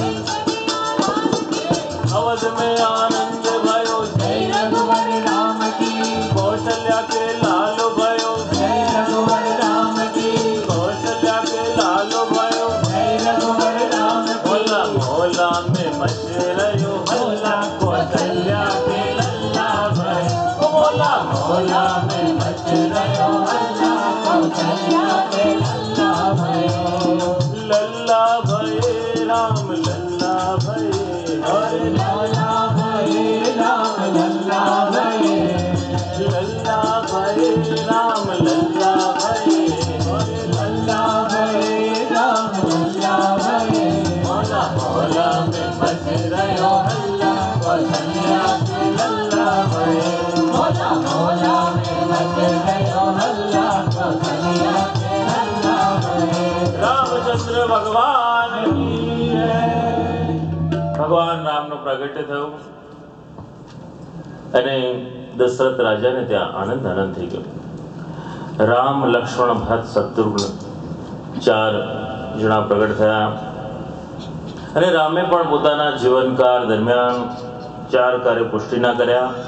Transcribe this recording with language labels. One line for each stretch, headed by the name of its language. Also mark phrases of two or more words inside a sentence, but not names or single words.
Hindi: अवध में आनंद भयो, जय रघुवर राम की कौशल्या के लालो भयो, जय रघुवर राम की कौशल्या के लालो भयो, जय रघुवर राम की मोला मोला में मच रहो हल्ला, कौशल्या के लल्ला भय, मोला भोला में मच रहो हल्ला, कौशल्या के लल्ला भयो। लल्ला भये राम लल्ला भये, और लल्ला भये राम लल्ला भये, लल्ला भये राम लल्ला भये, और लल्ला भये राम लल्ला भये। मोला भोला में मच रहो हल्ला, कौशल्या के लल्ला भये, भोला भोला में मच रहो हल्ला, कौशल्या के लल्ला भये।
Gujarati: રામચંદ્ર ભગવાન की જય. ભગવાન રામનું પ્રાગટ્ય થયું અને દશરથ રાજાને ત્યાં આનંદ આનંદ થઈ ગયો. રામ લક્ષ્મણ ભરત શત્રુઘ્ન 4 જણા પ્રગટ થયા અને રામે પણ પોતાના જીવનકાળ દરમિયાન 4 કાર્ય પુષ્ટિના કર્યા.